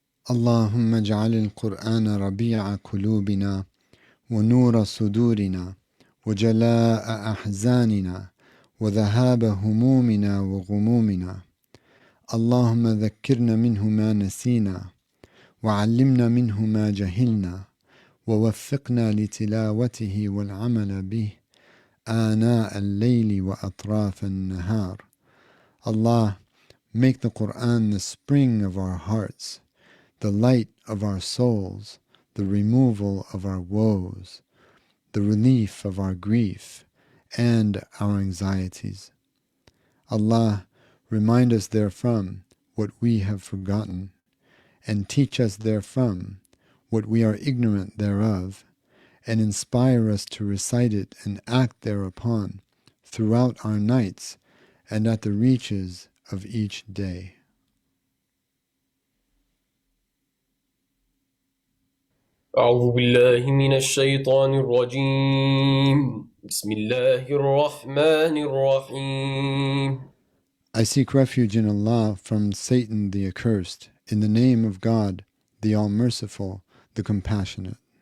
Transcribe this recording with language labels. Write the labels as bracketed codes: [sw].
[ar] اللهم اجعل القرآن ربيع قلوبنا ونور صدورنا وجلاء أحزاننا وذهاب همومنا وغمومنا. اللهم ذكرنا منه ما نسينا وعلمنا منه ما جهلنا ووفقنا لتلاوته والعمل به آناء الليل وأطراف النهار. [en] Allah, make the Quran the spring of our hearts, the light of our souls, the removal of our woes, the relief of our grief and our anxieties. Allah, remind us therefrom what we have forgotten, and teach us therefrom what we are ignorant thereof, and inspire us to recite it and act thereupon throughout our nights and at the reaches of each day. [ar] أعوذ بالله من الشيطان الرجيم بسم الله الرحمن الرحيم. [en] I seek refuge in Allah from Satan the accursed, in the name of God, the All-Merciful, the Compassionate.